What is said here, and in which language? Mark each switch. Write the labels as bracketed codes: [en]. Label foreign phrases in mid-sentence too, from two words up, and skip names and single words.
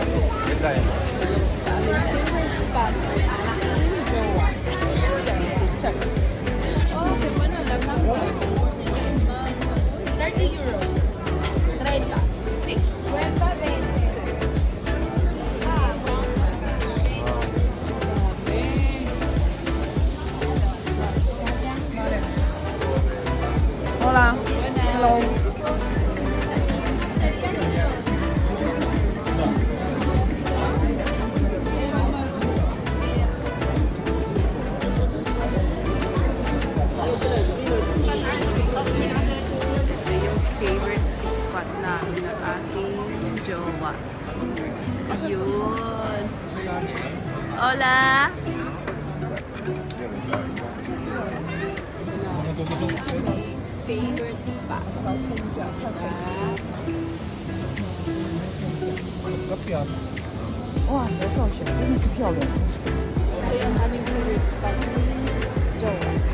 [tl] Ito eh. Sa aming [en] favorite spot [tl] ay aking jowa. Check. [es] Oh, qué bueno, la mango. 30 euros. 30. Sí. Cuesta 20. Hola. [en] Hello. [tl] Yung [en] favorite spot [tl] namin ng aking jowa. Yun. Hola! [en] Favorite spot. [zh] 哇，你的造型真的是漂亮。 [tl] Ito yung aming [en] favorite spot [tl] ni jowa.